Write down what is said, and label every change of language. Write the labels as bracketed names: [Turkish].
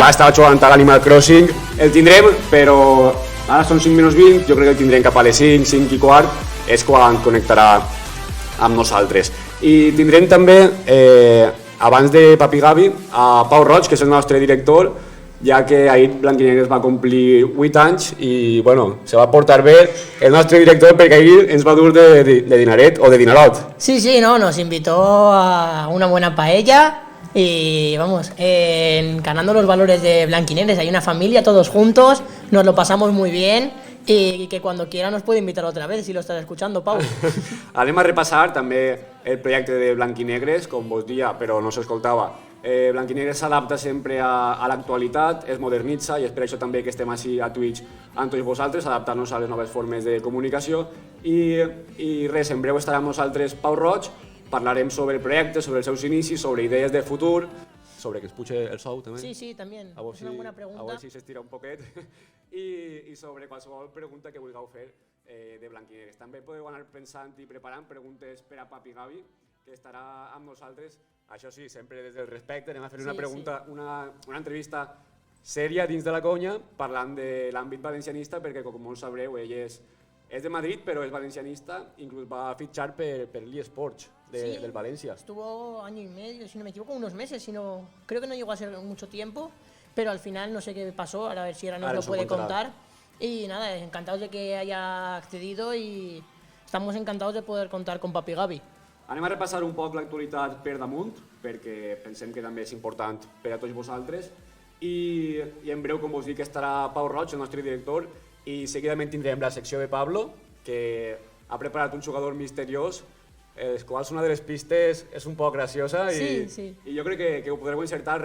[Catalan] Abans estava jugant a l'Animal Crossing, el tindrem, però ara són 5 menys 20, jo crec que el tindrem cap a les 5, 5 i quart, és quan connectarà amb nosaltres. I tindrem també, abans de Papi Gavi, a Pau Roig, que és el nostre director, ja que ahir Blanquinegres va complir 8 anys i bueno, se va portar bé el nostre director perquè ahir ens va dur de dinaret o de dinarot. [Spanish] Sí, no, nos invitó a una buena paella y vamos, encarnando los valores de Blanquinegres. Hay una familia, todos juntos, nos lo pasamos muy bien y que cuando quiera nos puede invitar otra vez si lo estás escuchando, Pau. [Catalan] Anem a repassar també el projecte de Blanquinegres, com vos dia, però no s'escoltava. Blanquinegres s'adapta sempre a l'actualitat, es modernitza i és per això també que estem així a Twitch amb tots vosaltres, adaptant-nos a les noves formes de comunicació i res, en breu estarà amb nosaltres Pau Roig, parlarem sobre el projecte, sobre els seus inicis, sobre idees de futur, sobre que es puxe el sou també. [Spanish] Sí, también, es una buena pregunta. [Catalan] A veure si s'estira un poquet i sobre qualsevol pregunta que vulgueu fer de Blanquinegres. També podeu anar pensant i preparant preguntes per a Papi Gavi, que estarà amb nosaltres. Això sí, sempre des del respecte, anem a fer una pregunta, una entrevista sèria dins de la conya, parlant de l'àmbit valencianista, perquè com molts sabreu, ell és de Madrid, però és valencianista, inclús va fitxar per l'eSports del Valencia. [Spanish] Estuvo año y medio, si no me equivoco, unos meses, creo que no llegó a ser mucho tiempo, pero al final no sé qué pasó, ahora a ver si ahora nos lo puede contar. Y nada, encantados de que haya accedido y estamos encantados de poder contar con Papi Gavi. [Catalan] Anem a repassar un poc l'actualitat per damunt, perquè pensem que també és important per a tots vosaltres. I en breu, com vos dic, estarà Pau Roig, el nostre director, i seguidament tindrem la secció de Pablo, que ha preparat un jugador misteriós, els quals una de les pistes és un poc graciosa i jo crec que ho podreu encertar.